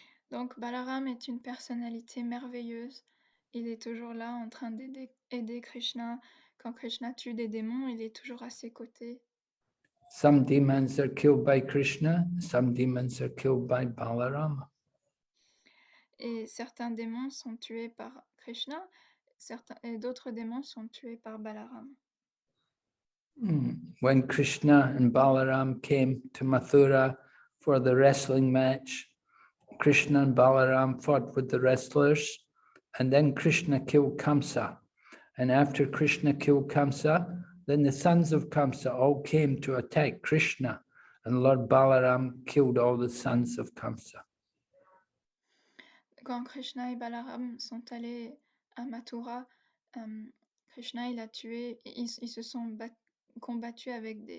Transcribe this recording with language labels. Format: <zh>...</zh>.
<fr>Donc Balaram est une personnalité merveilleuse. Il est toujours là en train d'aider Krishna. Quand Krishna tue des démons, il est toujours à ses côtés.</fr> <en>Some demons are killed by Krishna, some demons are killed by Balaram.</en> <fr>Et certains démons sont tués par Krishna, et d'autres démons sont tués par Balaram.</fr> <en>When Krishna and Balaram came to Mathura for the wrestling match, Krishna and Balaram fought with the wrestlers, and then Krishna killed Kamsa. And after Krishna killed Kamsa, then the sons of Kamsa all came to attack Krishna, and Lord Balaram killed all the sons of Kamsa.</en> <fr>Quand Krishna et Balaram sont allés à Mathura, Krishna il a tué, ils se sont combattus avec</fr>